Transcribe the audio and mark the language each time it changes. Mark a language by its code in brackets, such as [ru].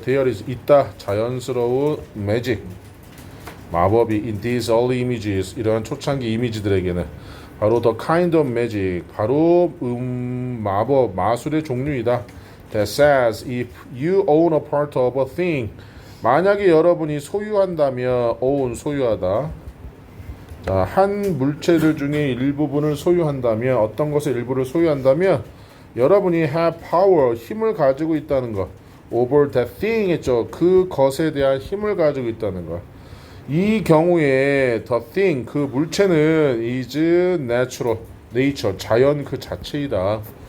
[en] There is [ko] 있다 자연스러운 [en] magic [ko] 마법이 [en] in these early images [ko] 이러한 초창기 이미지들에게는 바로 [en] the kind of magic [ko] 바로 마법 마술의 종류이다. [en] That says if you own a part of a thing [ko] 만약에 여러분이 소유한다면 [en] own [ko] 소유하다. 자, 한 물체들 중에 일부분을 소유한다면 어떤 것의 일부를 소유한다면 여러분이 [en] have power [ko] 힘을 가지고 있다는 것 [en] over that thing [ko] 했죠. 그 것에 대한 힘을 가지고 있다는 것. 이 경우에 [en] the thing [ko] 그 물체는 [en] is natural nature [ko] 자연 그 자체이다.